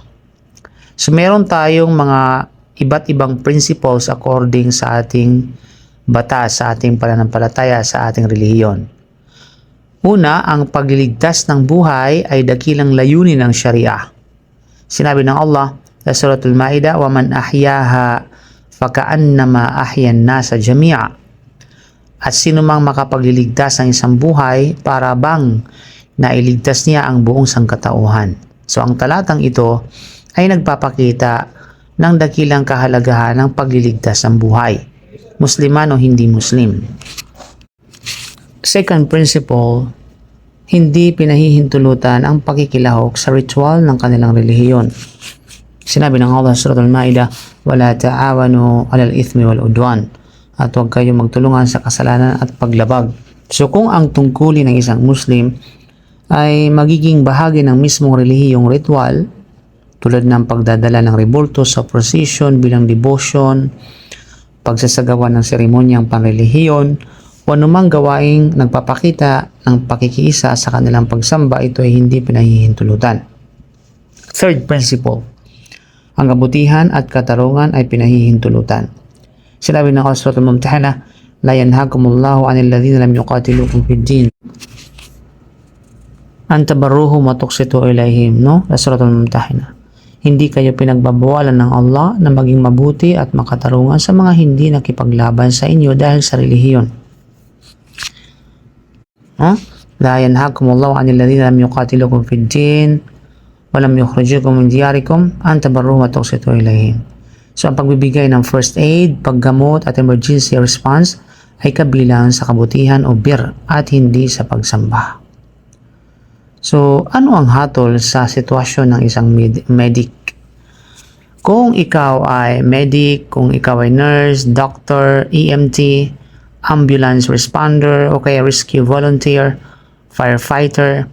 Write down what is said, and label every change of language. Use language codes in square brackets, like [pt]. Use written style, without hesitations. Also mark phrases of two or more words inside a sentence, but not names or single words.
[tl] So meron tayong mga iba't ibang [en] principles according [tl] sa ating batas, sa ating pananampalataya, sa ating relihiyon. Una, ang pagliligtas ng buhay ay dakilang layunin ng Sharia. Sinabi ng Allah sa Suratul Ma'idah, [ar] وَمَنْ أَحْيَاهَا فَكَأَنَّمَا أَحْيَا النَّاسَ جَمِيعًا. [tl] At sino mang makapagliligtas ng isang buhay, para bang nailigtas niya ang buong sangkatauhan. So ang talatang ito ay nagpapakita ng dakilang kahalagahan ng pagliligtas ng buhay, Musliman o hindi Muslim. [en] Second principle, [tl] hindi pinahihintulutan ang pakikilahok sa ritual ng kanilang relihiyon. Sinabi ng Allah sa Surah Al-Ma'idah, [ar] وَلَا تَعَاوَنُوا عَلَى الْإِثْمِ وَالْعُدْوَانِ. [tl] At huwag kayong magtulungan sa kasalanan at paglabag. So kung ang tungkulin ng isang Muslim ay magiging bahagi ng mismong relihiyong ritual, tulad ng pagdadala ng rebulto sa procession bilang devotion, pagsasagawa ng seremonyang panrelihiyon, o anumang gawaing nagpapakita ng pakikiisa sa kanilang pagsamba, ito ay hindi pinahihintulutan. [en] Third principle, [tl] ang kabutihan at katarungan ay pinahihintulutan. Sinabi ng Allah sa Surah Al-Mumtahanah, [ar] لا ينهاكم الله عن الذين لم يقاتلوكم في الدين أن تبروهم وتقسطوا إليهم, [tl] no? Sa Surah Al-Mumtahanah. Hindi kayo pinagbabawalan ng Allah na maging mabuti at makatarungan sa mga hindi nakipaglaban sa inyo dahil sa relihiyon. [ar] لا ينهاكم الله عن الذين لم يقاتلوكم في الدين ولم يخرجوكم من دياركم أن تبروهم وتقسطوا إليهم. [tl] So ang pagbibigay ng [en] first aid, [tl] paggamot at [en] emergency response [tl] ay kabilang sa kabutihan o bir at hindi sa pagsamba. So ano ang hatol sa sitwasyon ng isang medic? Kung ikaw ay medic, kung ikaw ay nurse, doctor, EMT, [en] ambulance responder [tl] o kaya [en] rescue volunteer, [tl] firefighter,